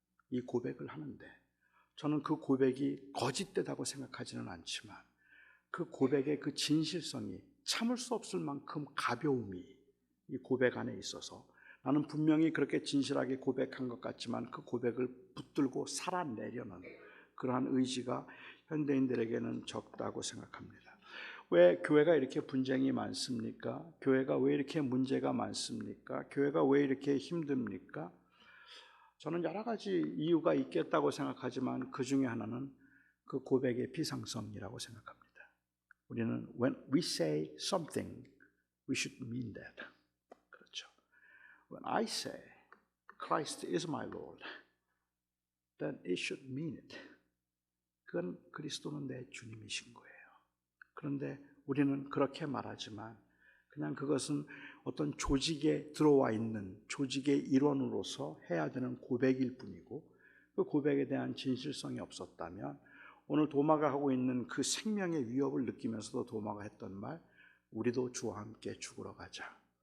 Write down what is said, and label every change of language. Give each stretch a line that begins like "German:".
Korean: 이 고백을 하는데 저는 그 고백이 거짓되다고 생각하지는 않지만 그 고백의 그 진실성이 참을 수 없을 만큼 가벼움이 이 고백 안에 있어서 나는 분명히 그렇게 진실하게 고백한 것 같지만 그 고백을 붙들고 살아내려는 그러한 의지가 현대인들에게는 적다고 생각합니다. 왜 교회가 이렇게 분쟁이 많습니까? 교회가 왜 이렇게 문제가 많습니까? 교회가 왜 이렇게 힘듭니까? 저는 여러 가지 이유가 있겠다고 생각하지만 그 중에 하나는 그 고백의 비상성이라고 생각합니다. 우리는
English: when we say something, we should mean that.
Korean: 그렇죠.
English: When I say Christ is my Lord, then it should mean it.
Korean: 그건 그리스도는 내 주님이신 거예요. 그런데 우리는 그렇게 말하지만 그냥 그것은 어떤 조직에 들어와 있는 조직의 일원으로서 해야 되는 고백일 뿐이고 그 고백에 대한 진실성이 없었다면 오늘 도마가 하고 있는 그 생명의 위협을 느끼면서도 도마가 했던 말 우리도 주와 함께 죽으러 가자.